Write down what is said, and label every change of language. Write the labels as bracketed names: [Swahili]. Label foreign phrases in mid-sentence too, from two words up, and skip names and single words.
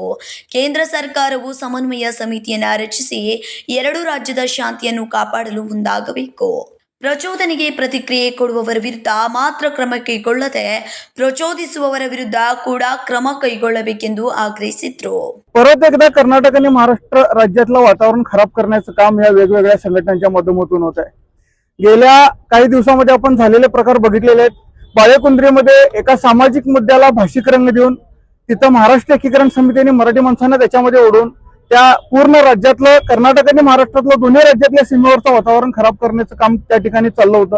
[Kannada] ಕೇಂದ್ರ ಸರ್ಕಾರವು ಸಮನ್ವಯ ಸಮಿತಿಯನ್ನ ರಚಿಸಿ ಎರಡು ರಾಜ್ಯದ ಶಾಂತಿಯನ್ನು ಕಾಪಾಡಲು ಮುಂದಾಗಬೇಕು. ಪ್ರಚೋದನೆಗೆ ಪ್ರತಿಕ್ರಿಯೆ ಕೊಡುವವರ ವಿರುದ್ಧ ಮಾತ್ರ ಕ್ರಮ ಕೈಗೊಳ್ಳದೆ ಪ್ರಚೋದಿಸುವವರ विरुद्ध ಕೂಡ ಕ್ರಮ ಕೈಗೊಳ್ಳಬೇಕೆಂದು ಆಗ್ರಹಿಸಿದ್ರು. [Marathi] परत एकदा कर्नाटक आणि महाराष्ट्र राज्यातलं वातावरण खराब करण्याचं काम या वेगवेगळ्या संघटनांच्या माध्यमातून होत आहे. गेल्या काही दिवसांमध्ये आपण झालेले प्रकार बघितलेले आहेत. बाळेकुंद्रीमध्ये एका सामाजिक मुद्द्याला भाषिक रंग देऊन तिथं महाराष्ट्र एकीकरण समितीने मराठी माणसांना त्याच्यामध्ये ओढून त्या पूर्ण राज्यातलं कर्नाटक आणि महाराष्ट्रातलं दोन्ही राज्यातल्या सीमेवरचं वातावरण खराब करण्याचं काम त्या ठिकाणी चाललं होतं.